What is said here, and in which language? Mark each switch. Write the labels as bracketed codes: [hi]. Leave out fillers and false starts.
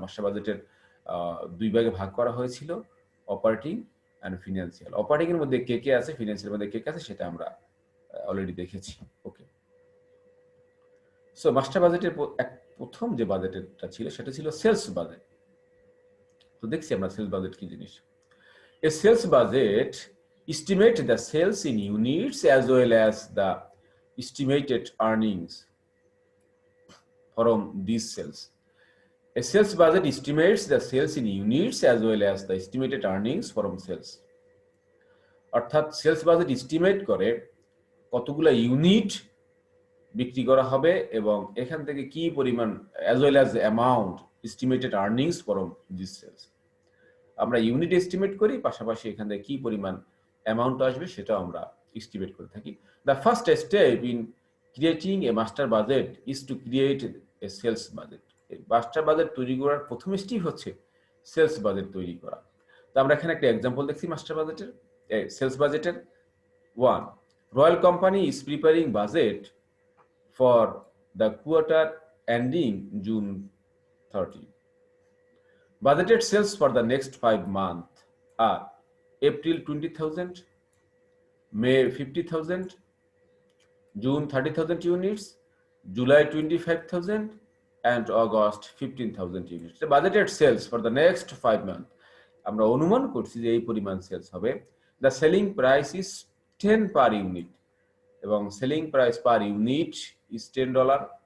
[bn] Master বাজেটের 2 ভাগে ভাগ করা হয়েছিল, অপারেটিং অ্যান্ড ফিনান্সিয়াল। অপারেটিং এর মধ্যে কে কে আছে, ফিনান্সিয়াল মধ্যে কে কে আছে সেটা আমরা অলরেডি দেখেছি। ওকে, সো মাস্টার বাজেটের প্রথম যে বাজেটটা ছিল সেটা ছিল সেলস বাজেট। তো দেখছি আমরা সেলস বাজেট কি জিনিস। [en] A sales budget estimate the sales in units as well as the estimated earnings from these sales. A sales budget estimates the sales in units as well as the estimated earnings from sales. [bn] অর্থাৎ sales budget estimate করে কতগুলো unit বিক্রি করা হবে এবং এখান থেকে কি পরিমাণ [en] as well as the amount estimated earnings from these sales. [bn] আমরা ইউনিট এস্টিমেট করি, পাশাপাশি এখান থেকে কি পরিমাণ অ্যামাউন্ট আসবে সেটাও আমরা এস্টিমেট করে থাকি। [en] The first step in creating a master budget is to create a sales budget. [bn] Master budget তৈরি করার প্রথম স্টেপ হচ্ছে সেলস বাজেট তৈরি করা। তো আমরা এখানে একটা এক্সাম্পল দেখছি মাস্টার বাজেটের, সেলস বাজেটের। 1. [en] Royal company is preparing budget for the quarter ending June 30. Budgeted sales for the next 5 months are April 20,000, May 50,000, June 30,000 units, July 25,000, and August 15,000 units. The budgeted sales for the next 5 months. [bn] আমরা অনুমান করছি যে এই পরিমাণ sales হবে। [en] The selling price is 10 per unit [bn] এবং [en] selling price per unit is $10.